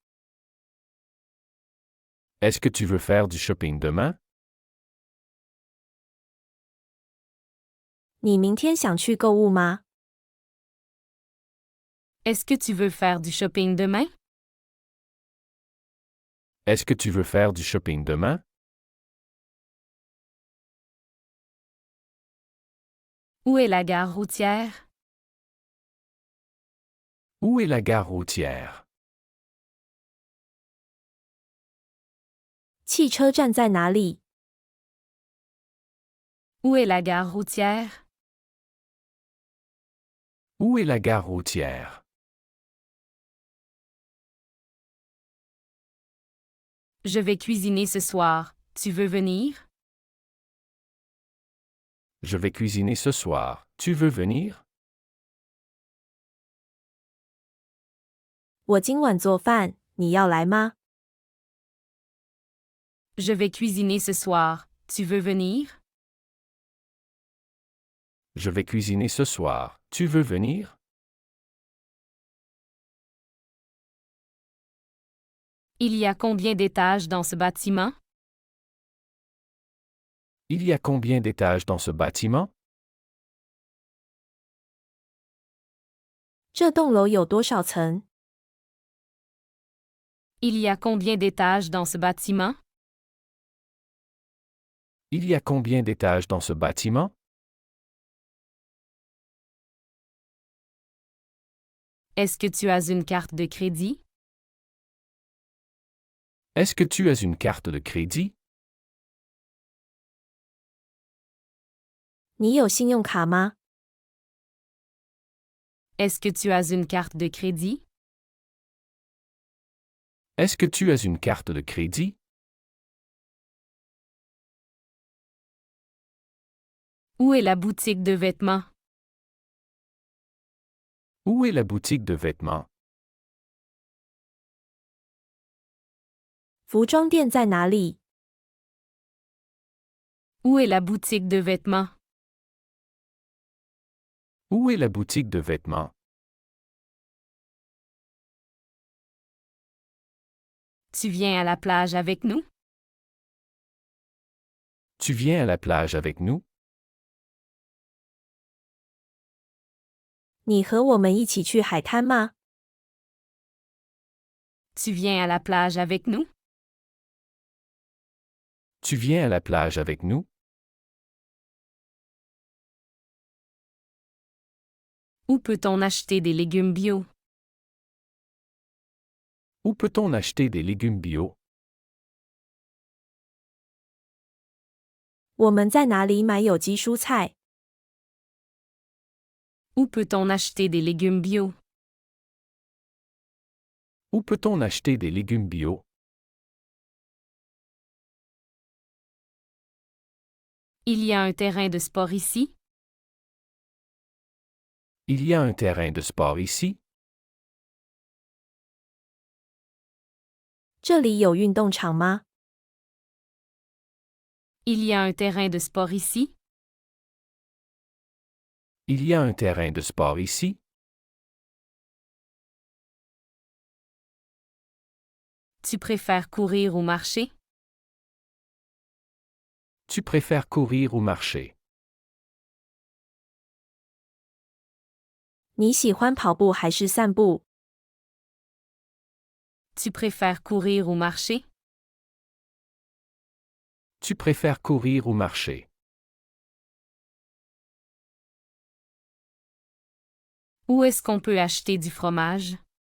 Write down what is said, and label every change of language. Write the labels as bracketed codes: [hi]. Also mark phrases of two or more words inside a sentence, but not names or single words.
[fr] Est-ce que tu veux faire du shopping demain? [zh] 你明天想去购物吗？ [fr] Est-ce que tu veux faire du shopping demain? Est-ce que tu veux faire du shopping demain? Où est la gare routière? Où est la gare routière? [zh] 汽车站在哪里？ [fr] Où est la gare routière? Où est la gare routière? Je vais cuisiner ce soir. Tu veux venir? Je vais cuisiner ce soir. Tu veux venir? [zh] 我今晚做饭，你要来吗？ [fr] Je vais cuisiner ce soir. Tu veux venir? Je vais cuisiner ce soir. Tu veux venir? Il y a combien d'étages dans ce bâtiment? Il y a combien d'étages dans ce bâtiment? [zh] 这栋楼有多少层？ [fr] Il y a combien d'étages dans ce bâtiment? Il y a combien d'étages dans ce bâtiment? Est-ce que tu as une carte de crédit? Est-ce que tu as une carte de crédit? [zh] 你有信用卡吗？ [fr] Est-ce que tu as une carte de crédit? Est-ce que tu as une carte de crédit? Où est la boutique de vêtements? Où est la boutique de vêtements? [zh] 服装店在哪里？ [fr] Où est la boutique de vêtements? Où est la boutique de vêtements? Tu viens à la plage avec nous? Tu viens à la plage avec nous? [zh] 你和我们一起去海滩吗？ [fr] Tu viens à la plage avec nous? Tu viens à la plage avec nous? Où peut-on acheter des légumes bio? Où peut-on acheter des légumes bio? [zh] 我们在哪里买有机蔬菜？ [fr] Où peut-on acheter des légumes bio? Où peut-on acheter des légumes bio? Il y a un terrain de sport ici? Il y a un terrain de sport ici? [zh] 这里有运动场吗？ [fr] Il y a un terrain de sport ici? Il y a un terrain de sport ici? Tu préfères courir ou marcher? Tu préfères courir ou marcher? [zh] 你喜欢跑步还是散步？ [fr] Tu préfères courir ou marcher? Tu préfères courir ou marcher? Où est-ce qu'on peut acheter du fromage?